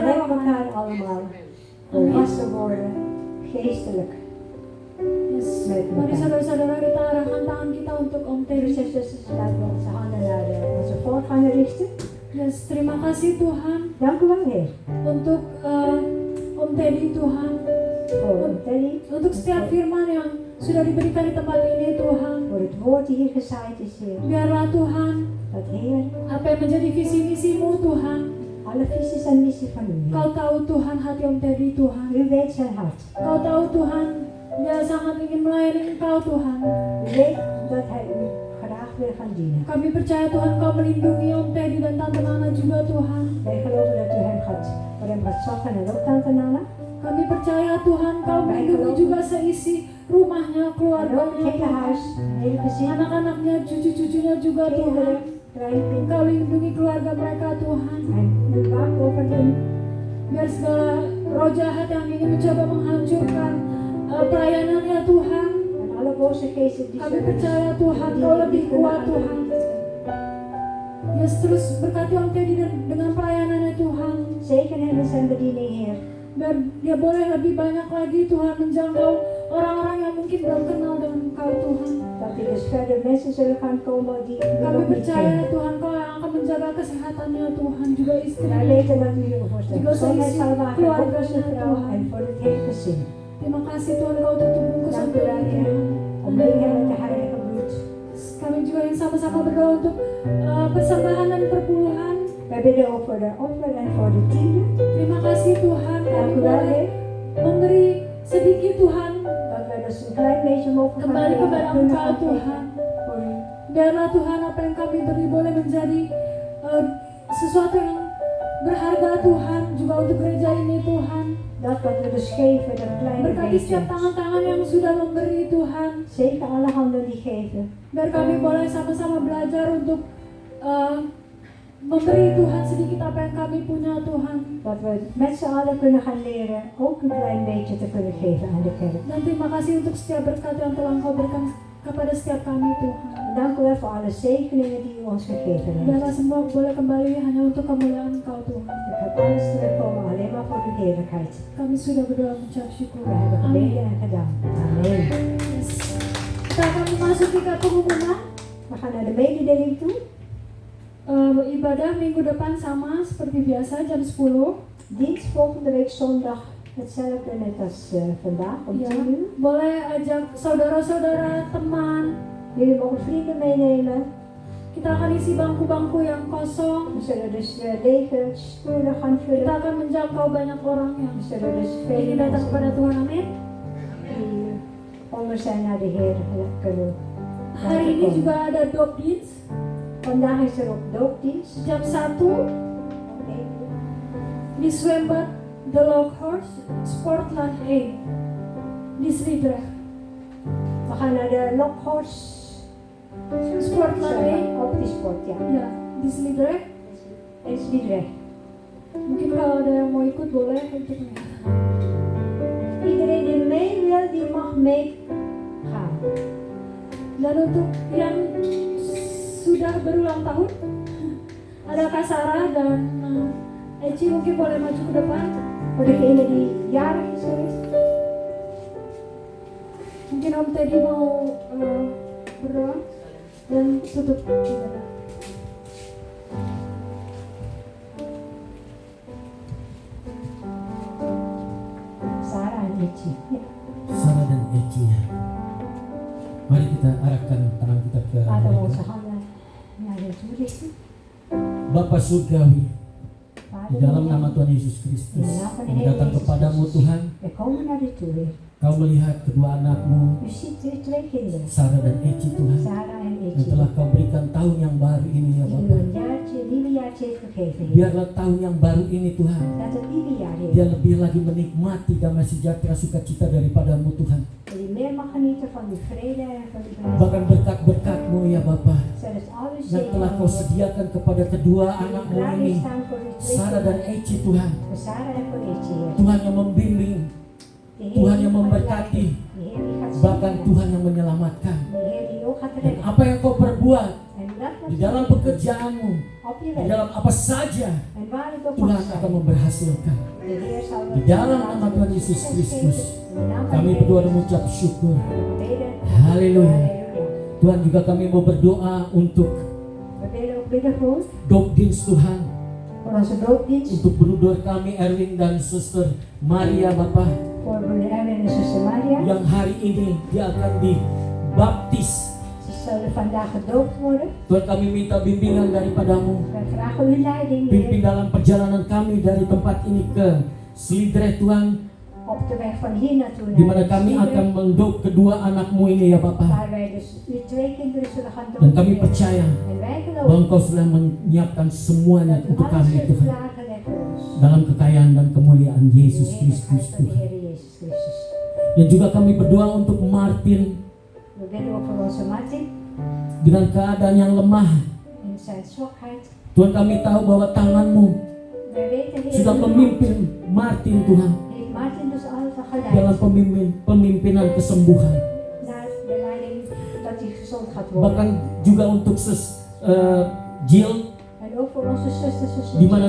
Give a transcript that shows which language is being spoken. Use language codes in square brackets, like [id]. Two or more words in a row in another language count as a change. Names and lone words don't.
[nl] met [id] rohani. [nl] elkaar allemaal volwassen worden, geestelijk. Yes. Met [id] Mari [nl] elkaar. [id] saudara-saudara, kita arahkan tangan kita untuk Om [nl] Broeders [id] Teddy. [nl] en zusters, laten we onze handen naar onze voorganger richten. [id] Yes, terima kasih Tuhan [nl] Dank u wel, Heer, [id] untuk Om Teddy, Tuhan, [nl] voor Teddy, [id] untuk setiap firman yang sudah diberikan di tempat ini, Tuhan. [nl] voor het woord die hier gezaaid is, Heer. [id] Biarlah Tuhan, [nl] Dat Heer, [id] apa yang menjadi visi misimu, Tuhan. [nl] alle visies en missie van u, Heer. [id] Kau tahu Tuhan hati Om Teddy, Tuhan. [nl] U weet zijn hart. [id] Kau tahu Tuhan, dia sangat ingin melayani Engkau, Tuhan. [nl] U weet dat hij u graag wil gaan dienen. [id] Kami percaya Tuhan Kau melindungi Om Teddy dan Tante Nana juga, Tuhan. [nl] Wij geloven dat u voor hem gaat zorgen en ook tante Nana. [id] Kami percaya Tuhan Kau melindungi juga seisi rumahnya, [nl] En ook het [id] keluarganya, [nl] hele [id] Tuhan. [nl] huis, het hele gezin, [id] Anak-anaknya, cucu-cucunya juga, Tuhan. [nl] kinderen, kleinkinderen. [id] Engkau lindungi keluarga mereka, Tuhan. [nl] En u waakt over hen. [id] Biar segala roh jahat yang ingin mencoba menghancurkan pelayanannya, Tuhan. [nl] En alle boze geesten die [id] Kami percaya Tuhan Kau lebih kuat, Tuhan. Yes, terus berkati Om Teddy dengan pelayanannya, Tuhan. [nl] Zegen hem in zijn bediening, Heer. [id] Biar dia boleh lebih banyak lagi, Tuhan, menjangkau orang-orang yang mungkin belum kenal dengan Kau, Tuhan. [nl] Dat er dus verder mensen zullen gaan komen die u [id] Kami [nl] nog niet [id] percaya [nl] kennen. [id] Tuhan Kau yang akan menjaga kesehatannya, Tuhan, juga [nl] Wij [id] istrinya. [nl] weten dat u voor zijn [id] Juga [nl] gezondheid [id] seisi [nl] zal waken, ook voor [id] keluarganya, [nl] zijn vrouw [id] Tuhan. [nl] en voor het hele gezin. [id] Terima kasih Tuhan Kau tutup bungkus [nl] Dank [id] Om [nl] u wel, [id] Teddy, [nl] Heer. [id] Tuhan. [nl] Omringen met de heilige bloed. [id] Kami juga yang sama-sama berdoa untuk persembahan dan perpuluhan. [nl] Wij bidden ook voor de offer en voor de tiende. [id] Terima kasih Tuhan, kami [nl] Dank u wel, [id] boleh [nl] Heer. [id] memberi sedikit Tuhan [nl] Dat wij dus een klein beetje mogen gaan [id] kembali kepada [nl] geven, kunnen [id] Engkau [nl] gaan [id] Tuhan. [nl] geven voor u. [id] Biarlah Tuhan apa yang kami beri boleh menjadi sesuatu yang berharga Tuhan, juga untuk gereja ini Tuhan. [nl] Dat wat we dus geven, dat kleine [id] Berkati setiap [nl] beetje. [id] tangan-tangan yang sudah memberi Tuhan. [nl] Zeker alle handen die geven. [id] Biar kami boleh sama-sama belajar untuk memberi Tuhan sedikit apa yang kami punya Tuhan. [nl] Dat we met z'n allen kunnen gaan leren ook een klein beetje te kunnen geven aan de kerk. [id] Dan terima kasih untuk setiap berkat yang telah Engkau berikan kepada setiap kami Tuhan. [nl] Dank u wel voor alle zegeningen die u ons gegeven heeft. [id] Biarlah semua boleh kembali hanya untuk kemuliaan Engkau Tuhan. [nl] Ik heb alles terugkomen alleen maar voor uw heerlijkheid. [id] Kami sudah berdoa mengucap syukur. [nl] We hebben [id] Amin. [nl] gebeden en gedaan. Amen. Yes. [id] Kita akan memasuki ke pengumuman. [nl] We gaan naar de mededeling toe. [id] Ibadah minggu depan sama seperti biasa jam 10. [nl] Dienst volgende week zondag hetzelfde net als vandaag om [id] Ya, [nl] 10 uur. [id] boleh ajak saudara-saudara, teman. [nl] Jullie mogen vrienden meenemen. [id] Kita akan isi bangku-bangku yang kosong. [nl] We zullen dus lege stoelen gaan [id] Kita [nl] vullen. [id] akan menjangkau banyak orang yang [nl] We zullen dus vele [id] ingin datang [nl] mensen [id] kepada Tuhan. Amin. [nl] die honger zijn naar de Heer kunnen [id] Hari [nl] laten [id] ini [nl] komen. [id] juga ada doopdienst [nl] Vandaag is er ook doopdienst. [id] jam 1 di zwembad The Loghorst Sportland 1 di Sliedrecht. [nl] We gaan naar de Loghorst Sportland 1, op die sport, ja. [id] ya, di Sliedrecht. [nl] In Sliedrecht. [id] Mungkin kalau ada yang mau ikut boleh ikut. [nl] Iedereen die mee wil, die mag mee gaan. [id] Dan untuk yang sudah berulang tahun, ada Kak Sarah dan Eci mungkin boleh maju ke depan. [nl] Voor degene die jarig is geweest, [id] Mungkin Om Teddy mau berdoa dan tutup ibadah. [nl] Sarah en Itchy. Ja. [id] Sarah dan Eci. Mari kita arahkan tangan kita ke [nl] Laten we [id] mereka. [nl] onze handen naar hen toe richten. [id] Bapa Surgawi, di [nl] Vader, [id] dalam nama Tuhan Yesus Kristus, kami datang kepadamu Tuhan. [nl] we komen naar u toe, Heer. [id] Kau melihat kedua anakmu, [nl] U ziet uw twee kinderen, [id] Sarah dan Eci Tuhan, [nl] Sarah en [id] yang [nl] Itchy, [id] telah kau berikan tahun yang baru ini ya [nl] die u [id] Bapa. [nl] een nieuwe jaartje heeft gegeven, Heer. [id] Biarlah tahun yang baru ini Tuhan, [nl] Dat het nieuwe jaar, [id] dia [nl] Heer, [id] lebih lagi menikmati damai sejahtera sukacita daripadamu Tuhan. [nl] dat u meer mag genieten van uw vrede en van uw [id] Bahkan [nl] blijdschap. [id] berkat-berkatmu ya Bapa, [nl] Zelfs al uw [id] yang telah kau [nl] zegen, [id] sediakan kepada kedua [nl] die [id] anakmu [nl] klaar [id] ini, [nl] is staan voor uw twee [id] Sarah dan [nl] kinderen, [id] Eci Tuhan. [nl] voor Sarah en voor Itchy, Heer. [id] Tuhan yang membimbing, [nl] De Heer [id] Tuhan [nl] die [id] yang [nl] gaat [id] memberkati, [nl] leiden, de Heer die gaat [id] bahkan [nl] zegenen, [id] Tuhan yang menyelamatkan. [nl] de Heer die ook gaat [id] Dan [nl] redden. [id] apa yang kau perbuat [nl] En dat [id] di [nl] wat [id] dalam [nl] u doet [id] pekerjaanmu, [nl] op je [id] di [nl] werk [id] dalam apa saja, [nl] en waar het ook [id] Tuhan [nl] mag [id] akan [nl] zijn. [id] memberhasilkan. [nl] De Heer zal [id] Di dalam nama Tuhan Yesus Kristus, kami berdoa dan mengucap syukur. Haleluya. Tuhan, juga kami mau berdoa untuk [nl] We willen ook bidden voor [id] doopdienst Tuhan, [nl] onze doopdienst, [id] untuk broeder kami Erwin dan suster Maria Bapak, [nl] voor broeder Erwin en zuster Maria. [id] yang hari ini dia akan dibaptis. [nl] Ze zullen vandaag gedoopt worden. [id] Tuhan, kami minta bimbingan daripadamu, [nl] We vragen uw leiding, [id] pimpin [nl] Heer, [id] dalam perjalanan kami dari tempat ini ke Sliedrecht Tuhan, [nl] op de weg van hier naartoe [id] di mana [nl] naar [id] kami akan [nl] Sliedrecht, [id] mendoop kedua anakmu ini ya Bapak. [nl] waar wij dus uw twee kinderen zullen gaan [id] Dan kami [nl] dopen. [id] percaya [nl] En wij [id] bahwa [nl] geloven [id] Engkau sudah menyiapkan semuanya [nl] dat u [id] untuk [nl] alles [id] kami [nl] heeft [id] Tuhan, [nl] klaargelegd voor ons. [id] dalam kekayaan dan kemuliaan [nl] De [id] Yesus [nl] heerlijkheid [id] Kristus [nl] van de [id] Tuhan. [nl] Heer Jezus Christus. [id] Dan juga kami berdoa untuk Martin [nl] We bidden ook voor onze Martin [id] dengan keadaan yang lemah. [nl] en zijn zwakheid. [id] Tuhan, kami tahu bahwa tangan-Mu [nl] Wij weten, Heer, [id] sudah [nl] uw hand [id] memimpin Martin Tuhan [nl] heeft Martin dus altijd [id] dalam [nl] geleid [id] pemimpinan kesembuhan. [nl] naar de leiding dat hij gezond gaat worden. [id] Bahkan juga untuk Jill, [nl] En ook voor onze zusters en [id] di mana